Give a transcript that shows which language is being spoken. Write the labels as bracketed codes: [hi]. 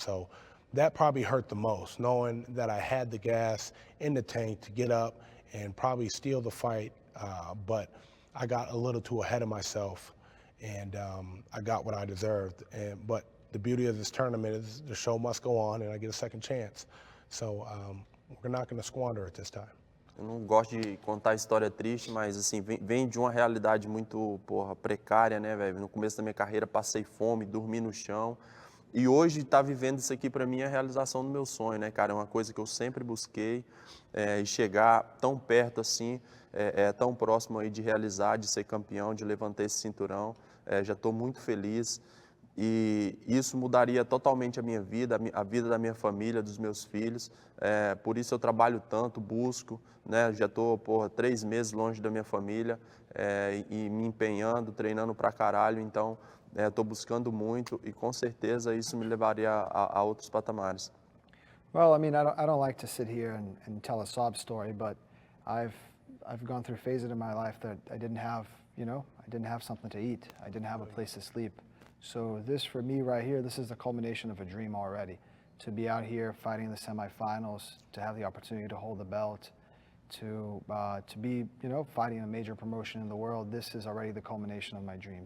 [en] So that probably hurt the most, knowing that I had the gas in the tank to get up and probably steal the fight, but I got a little too ahead of myself, and I got what I deserved. But the beauty of this tournament is the show must go on, and I get a second chance. So we're not going to squander it this time. [pt] Eu não gosto de contar história triste, mas assim, vem de uma realidade muito, precária, né, velho? No começo da minha carreira passei fome, dormi no chão. E hoje estar vivendo isso aqui para mim é a realização do meu sonho, né, cara? É uma coisa que eu sempre busquei, e chegar tão perto assim, tão próximo aí de realizar, de ser campeão, de levantar esse cinturão. Já estou muito feliz. E isso mudaria totalmente a minha vida, a vida da minha família, dos meus filhos. Por isso eu trabalho tanto, busco, né? Já estou, 3 meses longe da minha família, e me empenhando, treinando pra caralho. Então, estou buscando muito e com certeza isso me levaria a outros patamares. [en] Well, I mean, I don't like to sit here and tell a sob story, but I've gone through phases in my life that I didn't have, you know, I didn't have something to eat. I didn't have a place to sleep. So this, for me right here, this is the culmination of a dream already. To be out here fighting the semifinals, to have the opportunity to hold the belt, to be, you know, fighting a major promotion in the world, this is already the culmination of my dream.